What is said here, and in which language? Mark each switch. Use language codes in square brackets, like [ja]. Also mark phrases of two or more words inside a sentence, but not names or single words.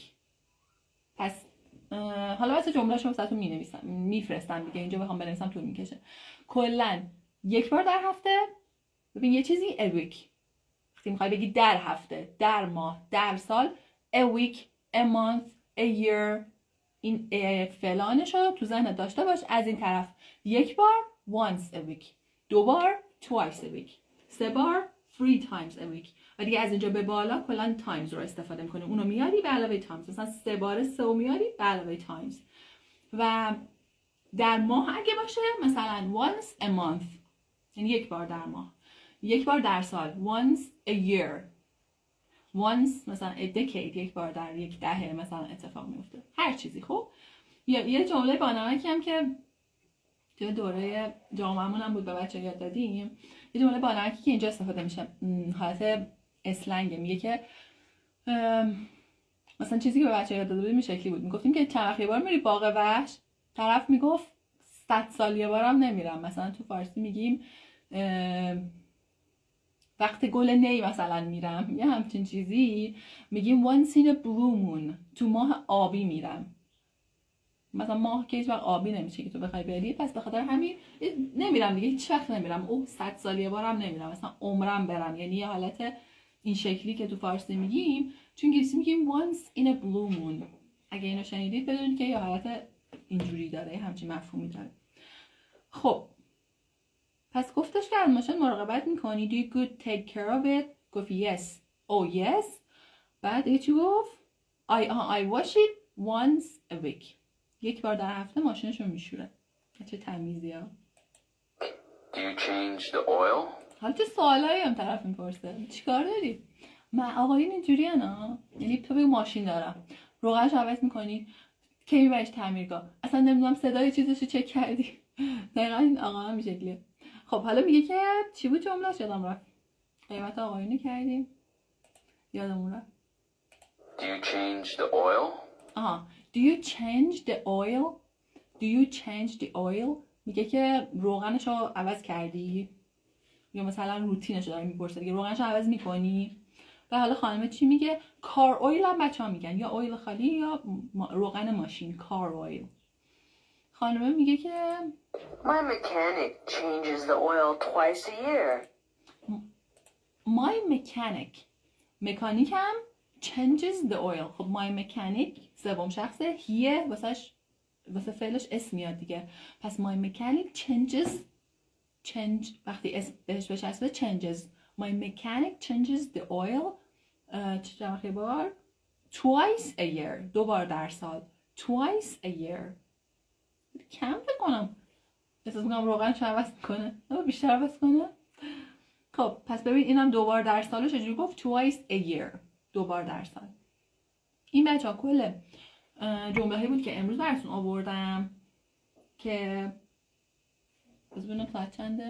[fa] پس حالا واسه جمله شما واسهتون می‌نویسم، میفرستم دیگه، اینجا بخوام بنویسم طول میکشه. کلا یک بار در هفته، ببین یه چیزی [en] a week، [fa] وقتی میخوای بگی در هفته، در ماه، در سال [en] a week، a month، a year، [fa] این فلانشو تو ذهنت داشته باش. از این طرف یک بار [en] once a week، [fa] دو بار [en] twice a week، [fa] سه بار [en] 3 times a week، [fa] و دیگه از اینجا به بالا کلا times رو استفاده میکنه، اونو میاری به علاوه times، مثلا سه بار سه رو میاری به علاوه times. و در ماه اگه باشه مثلا [en] once a month، [fa] یعنی یک بار در ماه، یک بار در سال [en] once a year، [fa] once مثلا [en] a decade، [fa] یک بار در یک دهه مثلا اتفاق میفته، هر چیزی. خب یه جمله بانمکی هم که توی دوره جامعه‌مون هم بود به بچه یاد دادیم، یه جمله بانمکی که اینجا استفاده میشه حالت اسلنگ، میگه که مثلا چیزی که به بچه یاد داده بودیم این شکلی بود، میگفتیم که چند وقت یه بار میری باغ وحش، طرف میگفت 100 سال یه بارم نمیرم. مثلا تو فارسی میگیم وقت گل نی مثلا میرم، یه همچین چیزی میگیم [en] once in a blue moon، [fa] تو ماه آبی میرم. مثلا ماه که هیچ وقت آبی نمیشه که تو بخوای بری، پس به خاطر همین نمیرم دیگه، هیچ وقت نمیرم. او 100 سال یه بارم نمیرم، مثلا عمرم برم، یعنی یه حالت این شکلی که تو فارسی میگیم، چون انگلیسی میگیم [en] once in a blue moon. [fa] اگه اینو شنیدید بدونید که یه حالت اینجوری داره، همچین مفهومی داره. خب پس گفتش که از ماشین مراقبت میکنی. [en] do you good take care of it، گفت yes. oh yes. [fa] بعد دیگه چی گفت؟ [en] I wash it once a week، [fa] یک بار در هفته ماشینشو میشوره. چه تمیزی ها. [en] Do you change the oil? [fa] حالا چه سوالایی هم طرف میپرسه، چیکار داری؟ من آقایون اینجوری ها، یعنی تو بگو ماشین دارم، روغنش عوض میکنی، کی میبریش تعمیرگاه، اصلا نمیدونم صدای چیزشو چک کردی. دقیقا این آقا هم این شکلیه. خب حالا میگه که چی بود جمله‌اش؟ یادم رفت. قیمت آقایونو کردیم، یادمون رفت. [en] Do you change the oil? Do you change the oil? Do you change the oil؟ [fa] میگه که روغنشو عوض کردی، یا مثلا روتینشو داره میپرسه دیگه، روغنشو عوض میکنی. و حالا خانمه چی میگه؟ کار اویل هم بچه‌ها میگن، یا اویل خالی یا روغن ماشین، کار اویل. خانمه میگه که [en] My mechanic changes the oil twice a year. My mechanic، مکانیکم changes the oil. [fa] خب [en] my mechanic [fa] سوم شخصه، هیه واسه فعلش اسم میاد دیگه، پس [en] my mechanic change [fa] وقتی اسم بهش بچسبه changes. [en] My mechanic changes the oil [fa] چه بار؟ [en] twice a year، [fa] 2 بار در سال. [en] twice a year [fa] کم فکر کنم، احساس میکنم روغن چه عوض کنه اما بیشتر عوض کنه. خب پس ببین اینم 2 بار در سال چجوری گفت؟ [en] twice a year، [fa] 2 بار در سال. این بچه ها کل جمله هایی بود که امروز براتون آوردم که بس ببینم ساعت چنده.